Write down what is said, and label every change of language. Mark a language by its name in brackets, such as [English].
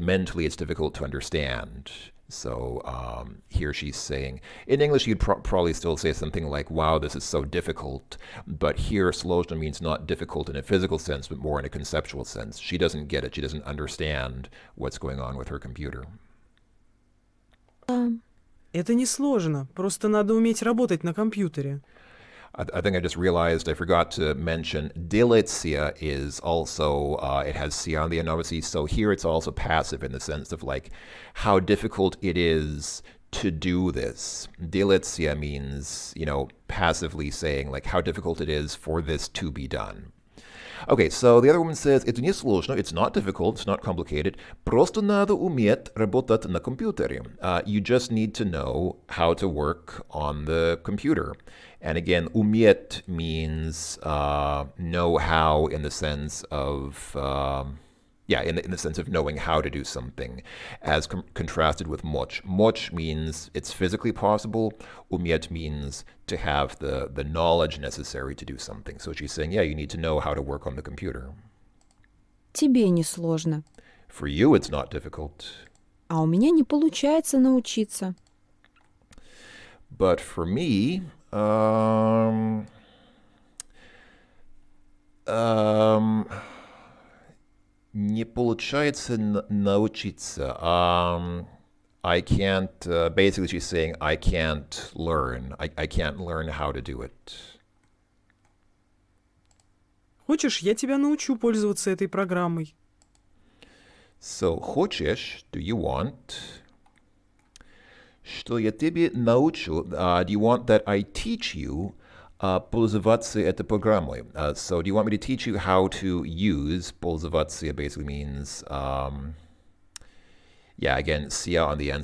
[English] Mentally it's difficult to understand. So here she's saying, in English you'd probably still say something like, wow, this is so difficult. But here sложно means not difficult in a physical sense, but more in a conceptual sense. She doesn't get it. She doesn't understand what's going on with her computer. [Russian] Это не сложно, просто надо уметь работать на компьютере. [English] I think I just realized I forgot to mention делается is also, it has sia on the end, obviously. So here it's also passive in the sense of like how difficult it is to do this. Делается means, passively saying like how difficult it is for this to be done. Okay, so the other woman says, [Russian] это не сложно, [English] it's not difficult, it's not complicated, [Russian] просто надо уметь работать на компьютере. [English] You just need to know how to work on the computer. And again, уметь means know how in the sense of, in the sense of knowing how to do something, as contrasted with moch. Moch means it's physically possible. Umetь means to have the knowledge necessary to do something. So she's saying, you need to know how to work on the computer. [Russian] Тебе не сложно. [English] For you, it's not difficult. [Russian] А у меня не получается научиться. [English] But for me, [Russian] Um, um, Не получается научиться. [English] I can't, basically she's saying I can't learn. I can't learn how to do it. [Russian] Хочешь, я тебя научу пользоваться этой программой? So, хочешь, [English] do you want? [Russian] Что я тебе научу? [English] Do you want that I teach you [Russian] пользоваться этой программой? [English] So, do you want me to teach you how to use? Пользоваться basically means, yeah, again, sia on the end.